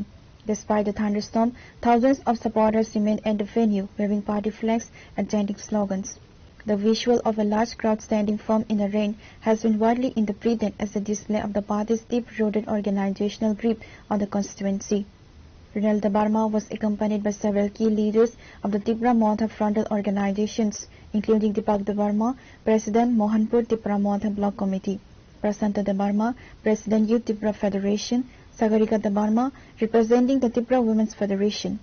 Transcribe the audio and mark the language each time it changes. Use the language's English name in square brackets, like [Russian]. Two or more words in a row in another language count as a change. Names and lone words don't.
[English] Despite the thunderstorm, thousands of supporters remained at the venue, waving party flags and chanting slogans. The visual of a large crowd standing firm in the rain has been widely interpreted as a display of the party's deep-rooted organizational grip on the constituency. Runal Deborma was accompanied by several key leaders of the Tipramotha frontal organizations, including Deepak Deborma, President Mohanpur Tipramotha Block Committee, Prasanta Deborma, President Youth Tipra Federation, Sagarika Deborma, representing the Tipra Women's Federation.